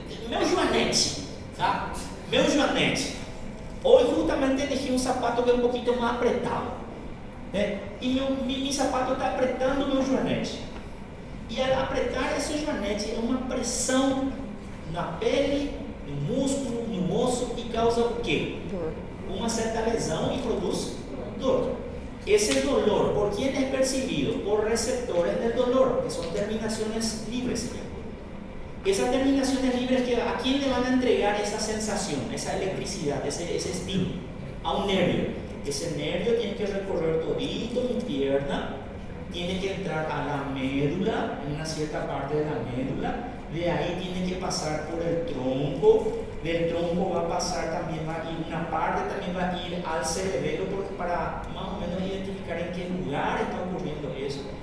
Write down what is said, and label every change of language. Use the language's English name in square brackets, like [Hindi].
[Portuguese] Meu joanete, tá? Meu joanete. [Spanish] Hoy justamente elegí un zapato que es un poquito más apretado, y mi zapato está apretando [Portuguese] meu joanete. [Spanish] Y al apretar ese joanete, es una presión [Portuguese] na pele, no músculo, no osso, e causa o quê? Uma certa lesão, e produz dor. [Spanish] Ese dolor, ¿por quién es percibido? Por receptores del dolor, que son terminaciones libres, se llama. Esas terminaciones libres, ¿a quién le van a entregar esa sensación, esa electricidad, ese estímulo? A un nervio. Ese nervio tiene que recorrer todito mi pierna, tiene que entrar a la médula, en una cierta parte de la médula, de ahí tiene que pasar por el tronco, del tronco va a pasar también, va a ir una parte, también va a ir al cerebelo, porque para más o menos identificar en qué lugar está ocurriendo eso.